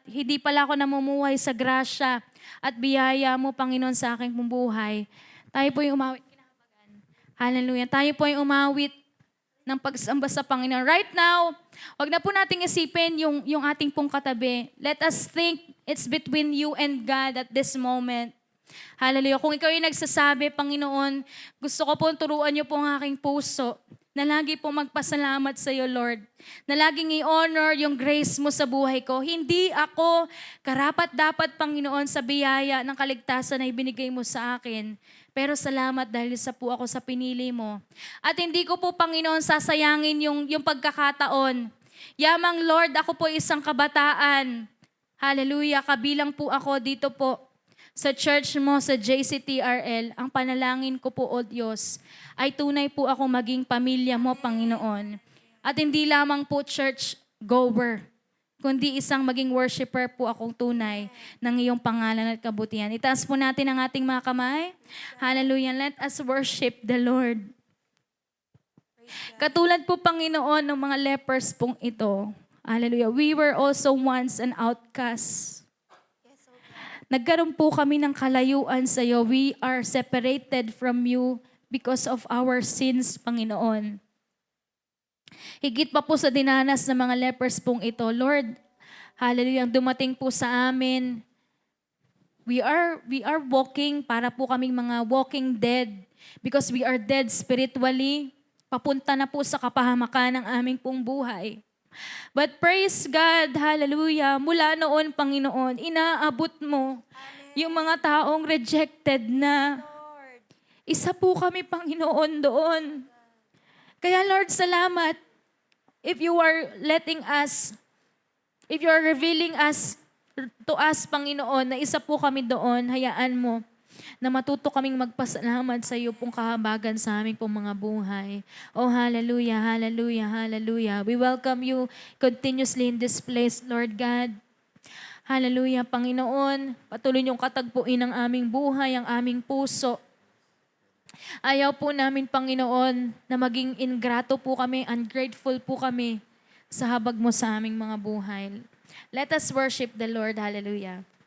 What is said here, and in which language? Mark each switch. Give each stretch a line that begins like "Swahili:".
Filipino: Hindi pala ako namumuhay sa grasya at biyaya mo, Panginoon, sa aking buhay. Tayo po yung umawit. Hallelujah. Tayo po yung umawit ng pagsamba sa Panginoon.
English: Right now,
Filipino: wag na po nating isipin yung ating pong katabi.
English: Let us think it's between you and God at this moment. Hallelujah.
Filipino: Kung ikaw yung nagsasabi, Panginoon, gusto ko po turuan niyo po ang aking puso na lagi po magpasalamat sa iyo, Lord. Na laging i-honor yung grace mo sa buhay ko. Hindi ako karapat-dapat, Panginoon, sa biyaya ng kaligtasan na ibinigay mo sa akin. Pero salamat dahil sa po ako sa pinili mo. At hindi ko po, Panginoon, sasayangin yung pagkakataon. Yamang, Lord, ako po isang kabataan. Hallelujah. Kabilang po ako dito po sa church mo, sa JCTRL. Ang panalangin ko po, O Diyos, ay tunay po ako maging pamilya mo, Panginoon. At hindi lamang po church goer, kundi isang maging worshiper po akong tunay ng iyong pangalan at kabutihan. Itaas po natin ang ating mga kamay. Hallelujah.
English: Let us worship the Lord.
Filipino: Katulad po, Panginoon, ng mga lepers pong ito.
English: Hallelujah. We were also once an outcast.
Filipino: Nagkaroon po kami ng kalayuan sa iyo.
English: We are separated from you because of our sins, Panginoon.
Filipino: Higit pa po sa dinanas ng mga lepers pong ito, Lord, hallelujah, dumating po sa amin.
English: We are walking,
Filipino: para po kaming mga
English: walking dead because we are dead spiritually.
Filipino: Papunta na po sa kapahamakan ng aming pong buhay.
English: But praise God,
Filipino: hallelujah, mula noon, Panginoon, inaabot mo yung mga taong rejected na. Isa po kami, Panginoon, doon. Kaya Lord, salamat.
English: If you are letting us, if you are revealing us to us, Panginoon,
Filipino: na isa po kami doon, hayaan mo na matuto kaming magpasalamat sa iyo pong kahabagan sa aming pong mga buhay.
English: Oh, hallelujah, hallelujah, hallelujah. We welcome you continuously in this place, Lord God.
Filipino: Hallelujah, Panginoon. Patuloy niyong katagpuin ang aming buhay, ang aming puso. Ayaw po namin, Panginoon, na maging ingrato po kami,
English: ungrateful
Filipino: po kami sa habag mo sa aming mga buhay.
English: Let us worship the Lord. Hallelujah.